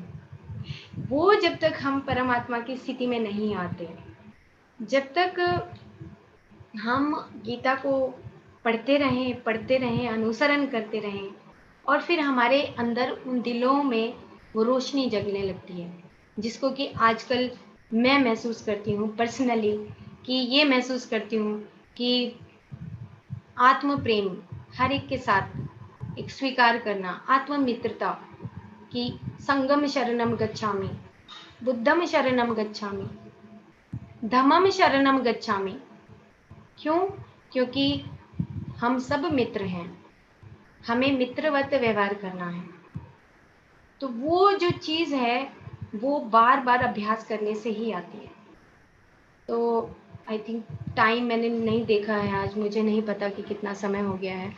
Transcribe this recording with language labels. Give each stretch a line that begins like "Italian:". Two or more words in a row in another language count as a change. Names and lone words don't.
Hindi: वो जब तक हम परमात्मा की स्थिति में नहीं आते, जब तक हम गीता को पढ़ते रहें, अनुसरण करते रहें, और फिर हमारे अंदर उन दिलों में वो रोशनी जगने लगती है, जिसको कि आजकल मैं महसूस करती हूँ पर्सनली, कि ये महसूस करती हूँ कि आत्म प्रेम हर एक के साथ एक स्वीकार करना, आत्म मित्रता की,
Pali: संगम शरणम गच्छामि, बुद्धम शरणम गच्छामि, धम्मम शरणम गच्छामि।
Hindi: क्यों? क्योंकि हम सब मित्र हैं, हमें मित्रवत व्यवहार करना है। तो वो जो चीज़ है वो बार बार अभ्यास करने से ही आती है। तो
English: I think time
Hindi: मैंने नहीं देखा है आज, मुझे नहीं पता कि कितना समय हो गया है।